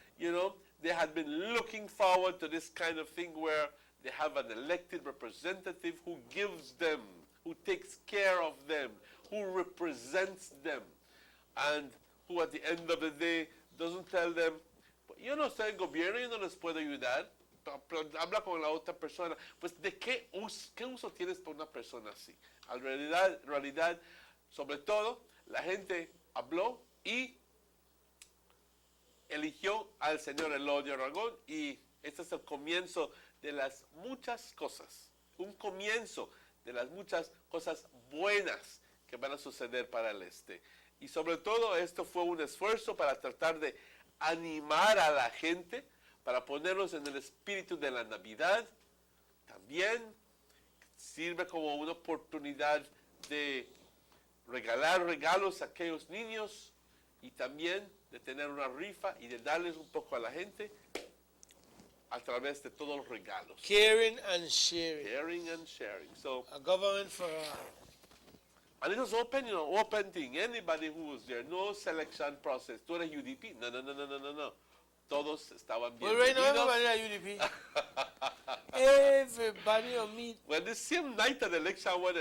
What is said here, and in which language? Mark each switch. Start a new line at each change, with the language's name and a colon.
English: You know, they had been looking forward to this kind of thing where they have an elected representative who gives them, who takes care of them, who represents them, and who at the end of the day doesn't tell them,
Spanish: yo no sé, el gobierno yo no les puedo ayudar, habla con la otra persona. Pues, ¿de qué uso tienes para una persona así? En realidad, sobre todo, la gente habló y eligió al señor Elodio Aragón, y este es el comienzo de las muchas cosas, un comienzo de las muchas cosas buenas que van a suceder para el este. Y sobre todo esto fue un esfuerzo para tratar de animar a la gente, para ponernos en el espíritu de la Navidad. También sirve como una oportunidad de regalar regalos a aquellos niños y también de tener una rifa y de darles un poco a la gente a través de todos los regalos.
English: Caring and sharing. Caring and sharing. So, a government for all. And it was open, you know, open thing. Anybody who was there, no selection process.
Spanish: Tú eres UDP. No. Todos estaban bien.
English: Well, right now everybody is UDP. Everybody on me. Well, the same night of the election when